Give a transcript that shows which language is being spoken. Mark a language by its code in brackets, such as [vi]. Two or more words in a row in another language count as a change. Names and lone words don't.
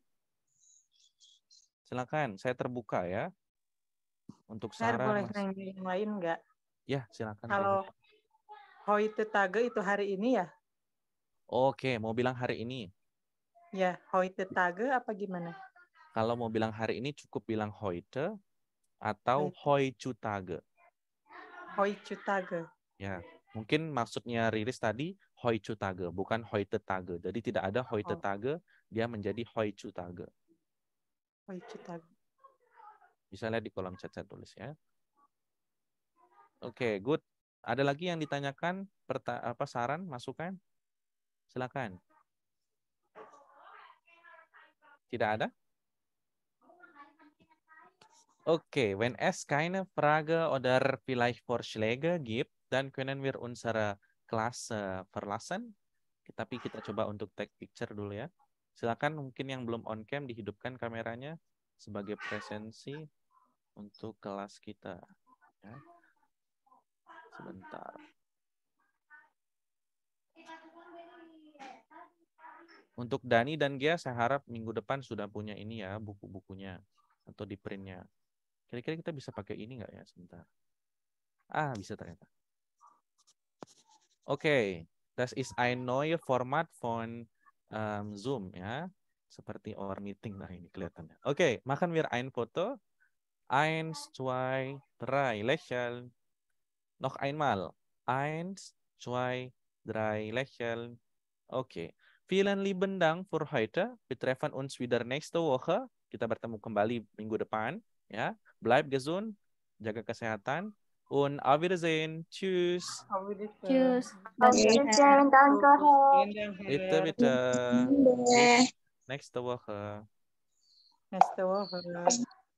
[id] Silakan, saya terbuka ya. Untuk saran. Boleh nanya yang lain nggak? Ya, silakan. Kalau [de] heute Tage [id] itu hari ini ya? Oke, mau bilang hari ini? Ya, [de] heute Tage [id] apa gimana? Kalau mau bilang hari ini cukup bilang heute atau heutzutage. Heutzutage. Ya, mungkin maksudnya Riris tadi heutzutage, bukan [de] heute Tage. [id] Jadi tidak ada [de] heute Tage, [id] dia menjadi heutzutage. Heutzutage. Bisa lihat di kolom chat saya tulis ya. Oke, good. Ada lagi yang ditanyakan, saran, masukan? Silakan. Tidak ada? [de] Okay, wenn es keine Frage oder vielleicht Vorschläge gibt, dann können wir unsere Klasse verlassen. [id] Tapi kita coba untuk [en] take picture [id] dulu ya. Silakan mungkin yang belum on cam dihidupkan kameranya sebagai presensi untuk kelas kita. Ya. Sebentar. Untuk Dani dan Gia, saya harap minggu depan sudah punya ini ya, buku-bukunya atau di printnya. Kira-kira kita bisa pakai ini nggak ya? Sebentar. Bisa ternyata. Oke, [de] das ist ein neues Format von Zoom ya. [id] Seperti [en] our meeting [id] lah ini kelihatannya. Oke, [de] machen wir ein Foto. 1, 2, 3, lächeln. Noch einmal. 1, 2, 3, lächeln. Okay. Vielen lieben Dank für heute. Wir treffen uns wieder nächste Woche. [id] Kita bertemu kembali minggu depan. Ya, [de] bleib gesund, [id] jaga kesehatan. [de] Und auf Wiedersehen. Tschüss. Tschüss. Auf Wiedersehen, danke, Herr. Bitte. Nächste Woche. Nächste Woche.